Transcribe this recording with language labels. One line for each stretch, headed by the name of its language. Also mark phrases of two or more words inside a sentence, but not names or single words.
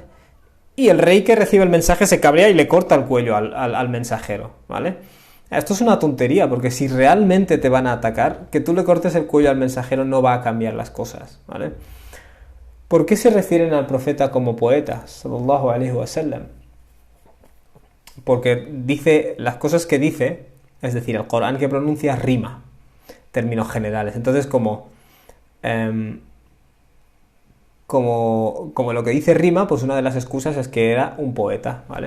Spanish: Y el rey que recibe el mensaje se cabrea y le corta el cuello al mensajero, ¿vale? Esto es una tontería, porque si realmente te van a atacar, que tú le cortes el cuello al mensajero no va a cambiar las cosas, ¿vale? ¿Por qué se refieren al profeta como poeta?
Arabic: صلى الله عليه وسلم.
Spanish: Porque dice, las cosas que dice, es decir, el Corán que pronuncia rima, términos generales. Entonces, como lo que dice rima, pues una de las excusas es que era un poeta, ¿vale?